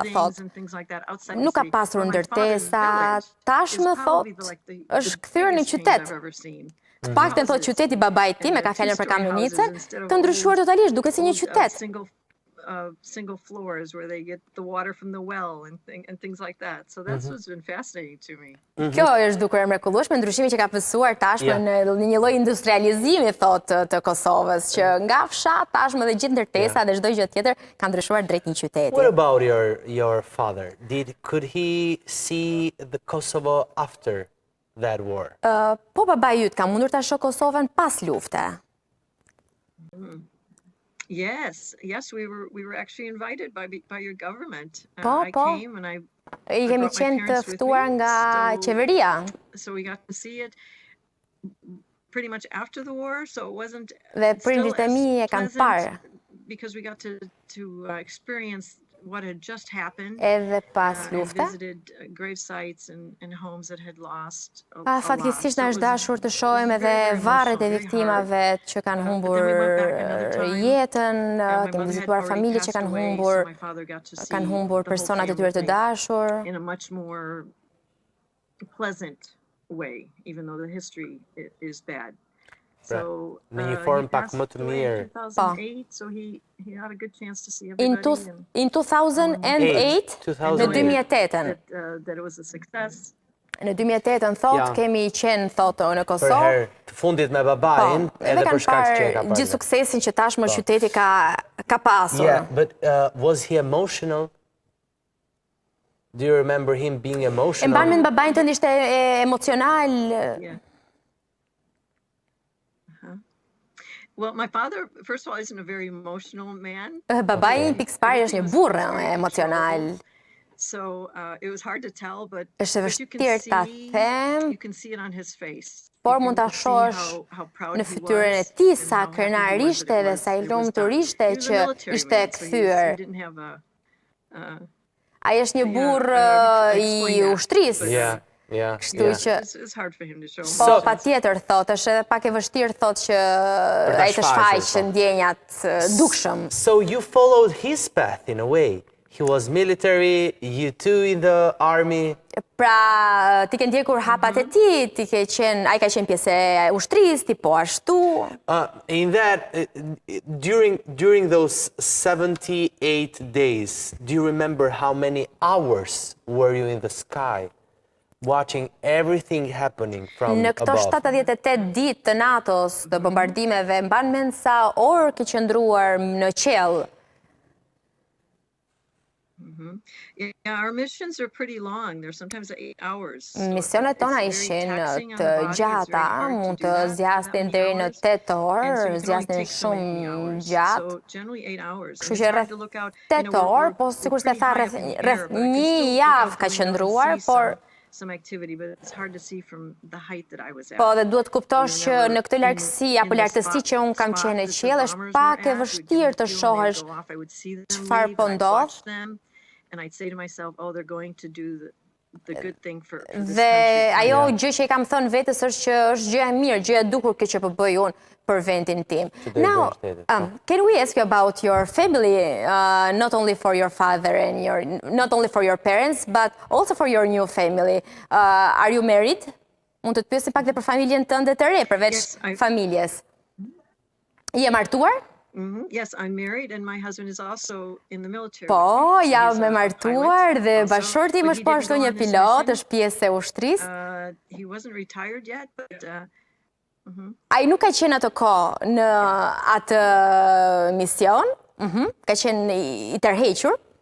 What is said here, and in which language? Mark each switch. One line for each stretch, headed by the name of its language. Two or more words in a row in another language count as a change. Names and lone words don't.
English: buildings
Albanian: thot.
English: and things like that outside
Albanian: Nuk
English: the
Albanian: ka
English: city.
Albanian: pasur
English: But my father's
Albanian: ndërtesa,
English: village
Albanian: tashmë
English: is probably
Albanian: thot
English: the
Albanian: është kthyer në
English: biggest change
Albanian: qytet.
English: I've ever seen.
Albanian: Të paktën thot qyteti babait tim, e ka fjalën për Kamenicën, ka ndryshuar totalisht, duket si një qytet.
English: Single floors where they get the water from the well and things like that. So that's what's been fascinating to me.
Albanian: Kjo është dukur e mrekullueshme, ndryshimi që ka pësuar tashmë në një lloj industrializimi, thot, të Kosovës, që nga fshat tashmë dhe gjithë ndërtesa dhe çdo gjë tjetër ka ndryshuar drejt një qyteti.
English: What about your father? Could he see the Kosovo after that war?
Albanian: Po babai yt ka mundur ta shoh Kosovën pas lufte.
English: Yes, we were actually invited by your government. I
Albanian: Po.
English: came and I
Albanian: I kemi
English: brought my
Albanian: qenë të
English: parents with
Albanian: ftuar
English: me,
Albanian: nga
English: so-
Albanian: qeveria.
English: So we got to see it pretty much after the war, so it wasn't
Albanian: Dhe
English: still
Albanian: prindrit e
English: as
Albanian: mi e kanë
English: pleasant
Albanian: parë.
English: because we got to experience what had just happened.
Albanian: Edhe pas
English: And
Albanian: lufte.
English: visited grave sites and homes that had lost a lot.
Albanian: Fatkeqësisht
English: So
Albanian: na
English: it
Albanian: është
English: was-
Albanian: dashur të
English: it was
Albanian: shohim edhe
English: very, very
Albanian: varret e
English: emotional, very
Albanian: viktimave që kanë
English: But
Albanian: humbur
English: then we went back another time,
Albanian: jetën,
English: my
Albanian: kemi
English: mother
Albanian: vizituar
English: had already
Albanian: familje që
English: passed
Albanian: kanë
English: away,
Albanian: humbur,
English: so my father got to see the whole
Albanian: personat e tyre të
English: family
Albanian: dashur.
English: in a much more pleasant way, even though the history is bad. So
Albanian: Në një formë
English: he
Albanian: pak
English: passed
Albanian: më të
English: away
Albanian: mirë.
English: in 2008, so he had a good chance to see In everybody and
Albanian: 2008, në 2008-ën.
English: that it was a success.
Albanian: Në 2008-ën thot, Ja. kemi qenë thot në Për Kosovë. herë të fundit me babain, Edhe edhe për kanë shkak që e ka parë parë. gjithë suksesin që tashmë qyteti ka pasur.
English: Yeah, but was he emotional? Do you remember him being
Albanian: E
English: emotional?
Albanian: mban mend babain tënd ishte emocional.
English: Yeah. Well, my father, first of all, isn't a very emotional man.
Albanian: Babai pikësparë është një burrë emocional.
English: So it was hard to tell, but
Albanian: Është
English: but you can
Albanian: vështirë ta
English: see- them, you can see it on his face.
Albanian: por
English: You
Albanian: mund
English: can
Albanian: ta
English: see
Albanian: shohësh
English: how proud
Albanian: në
English: he
Albanian: fytyrën e
English: was
Albanian: tij
English: and
Albanian: sa
English: how happy he
Albanian: krenar
English: was that
Albanian: ishte
English: it
Albanian: dhe
English: was-
Albanian: sa i
English: it was
Albanian: lumtur
English: done.
Albanian: ishte
English: He was a
Albanian: që
English: military
Albanian: ishte
English: man, so he
Albanian: kthyer.
English: didn't have a
Albanian: Ai është një burr i
English: explain that.
Albanian: ushtrisë.
English: Yeah.
Albanian: Kështu që
English: it's hard for him to show.
Albanian: po
English: So-
Albanian: patjetër thot, është edhe pak e vështirë thot që ta ai të shfaqur, shfaqë po. ndjenjat dukshëm.
English: So you followed his path in a way. He was military, you too in the army.
Albanian: Pra, ti ke ndjekur hapat e tij, ai ka qenë pjesë e ushtrisë, ti po ashtu.
English: In that, during those 78 days, do you remember how many hours were you in the sky, watching everything happening from
Albanian: Në këto
English: above?
Albanian: 78 ditë të NATO-s, të bombardimeve, mban mend sa orë ke qëndruar në qiell?
English: Yeah, our missions are pretty long. They're sometimes 8 hours. So
Albanian: Misionet tona
English: it's very
Albanian: ishin
English: taxing on
Albanian: të
English: the body. It's very
Albanian: gjata,
English: hard to
Albanian: mund
English: do
Albanian: të
English: that for
Albanian: zjasnin
English: that
Albanian: deri
English: many
Albanian: në
English: hours.
Albanian: 8
English: And so
Albanian: orë,
English: you can only
Albanian: zjasnin
English: take so many
Albanian: shumë
English: hours.
Albanian: gjatë.
English: So generally 8 hours.
Albanian: Kështu
English: And
Albanian: që
English: it's hard
Albanian: rreth
English: to look out,
Albanian: 8 orë, po sikur se tha rreth një javë ka qëndruar, por
English: some activity, but it's hard to see from the height that I was at.
Albanian: po dhe duhet kuptosh që në këtë largësi apo lartësi që unë kam qenë në qiell është pak e vështirë të shohësh çfarë po ndodh.
English: And I'd say to myself, oh, they're going to do the good thing for this
Albanian: Dhe
English: country.
Albanian: ajo gjë që i kam thënë vetës është që është gjëja e mirë, gjëja e duhur kjo që po bëj unë për vendin tim.
English: Now, can we ask you about your family, not only for your father and not only for your parents, but also for your new family? Are you married?
Albanian: Mund të të pyesim pak dhe për familjen tënde të re, përveç familjes. Je martuar?
English: Yes, I'm married and my husband is also in the military.
Albanian: Po, jam me martuar dhe bashorti im është po ashtu një pilot, është pjesë e ushtrisë.
English: He wasn't retired yet, but
Albanian: Ai nuk ka qenë atë kohë në atë mision, ka qenë i tërhequr.